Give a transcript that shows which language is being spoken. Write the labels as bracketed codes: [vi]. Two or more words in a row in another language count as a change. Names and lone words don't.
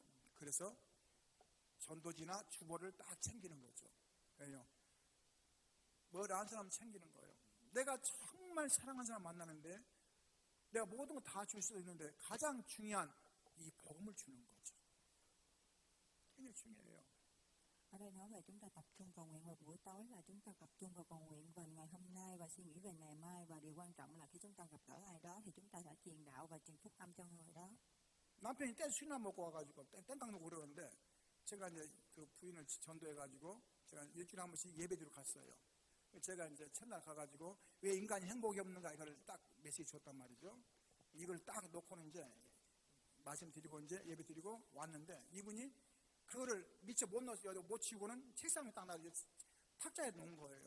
[ko] 그래서 전도지나 주보를 딱 챙기는 거죠. 왜요? 뭘 아는 사람 챙기는 거예요. 내가 정말 사랑하는 사람 만나는데 내가 모든 거 다 줄 수도 있는데 가장 중요한 이 복음을 주는 거죠. 굉장히 중요해요. [vi] Ở đây nói về chúng ta tập trung cầu nguyện vào buổi tối là chúng ta tập trung vào cầu nguyện về ngày hôm nay và suy nghĩ về ngày mai, và điều quan trọng là khi chúng ta gặp gỡ ai đó thì chúng ta đã truyền đạo và truyền phúc âm cho người đó. [ko] 남편이 때 술이나 먹고 와가지고 땡깡 놓고 그러는데 제가 이제 그 부인을 전도해가지고 제가 일주일에 한 번씩 예배드리러 갔어요. 제가 이제 첫날 가가지고 왜 인간이 행복이 없는가 이걸 딱 메시지 줬단 말이죠. 이걸 딱 놓고는 이제 말씀드리고 이제 예배드리고 왔는데 이분이 그거를 미처 못 넣어서 못 치고는 책상에 딱 놔두고 탁자에 놓은 거예요.